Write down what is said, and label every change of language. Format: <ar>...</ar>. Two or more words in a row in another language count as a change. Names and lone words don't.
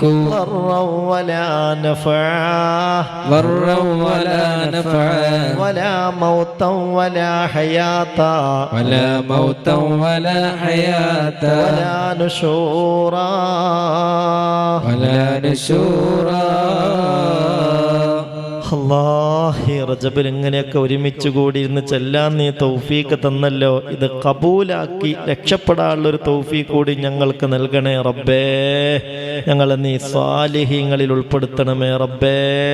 <ar>ضرا ولا نفعا ضرا ولا نفعا ولا موتا ولا حياة ولا موتا ولا حياة ولا نشورا ولا نشورا.</ar> <ml>അല്ലാഹ് റജബിൽ ഇങ്ങനെയൊക്കെ ഒരുമിച്ച് കൂടിയിരുന്ന് ചെല്ലാൻ നീ തൗഫീക്ക് തന്നല്ലോ. ഇത് കബൂലാക്കി രക്ഷപ്പെടാനുള്ളൊരു തൗഫീക്ക് കൂടി ഞങ്ങൾക്ക് നൽകണേ റബ്ബേ. ഞങ്ങളെ നീ സ്വാലിഹീങ്ങളിൽ ഉൾപ്പെടുത്തണമേ റബ്ബേ.</ml>